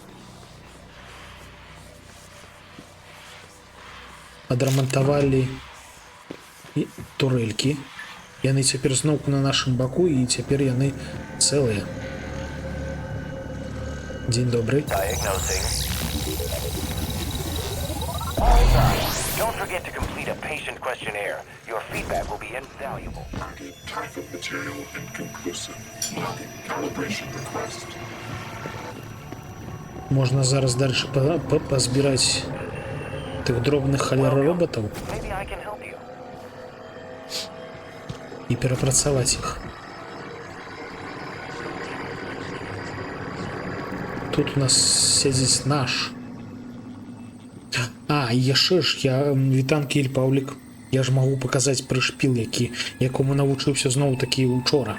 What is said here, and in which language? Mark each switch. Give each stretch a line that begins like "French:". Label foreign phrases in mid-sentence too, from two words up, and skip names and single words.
Belarusian: Адрамантавалі турэлькі. Яны цяпер зноўку на нашым баку, і цяпер яны цэлыя. Дзень добры.
English: Don't forget to complete a patient questionnaire. Your feedback will be invaluable. Type of material inconclusive. Locking calibration request.
Belarusian: Можна зараз дальше пазбіраць тых дробных халера роботаў
English: Maybe I can help you.
Belarusian: і перапрацаваць іх. Тут у нас сядзіць наш. А, і яшчэ ж я Вітанкі Іль Паўлік. Я ж магу паказаць прышпіл, якому навучыўся зноў такі учора.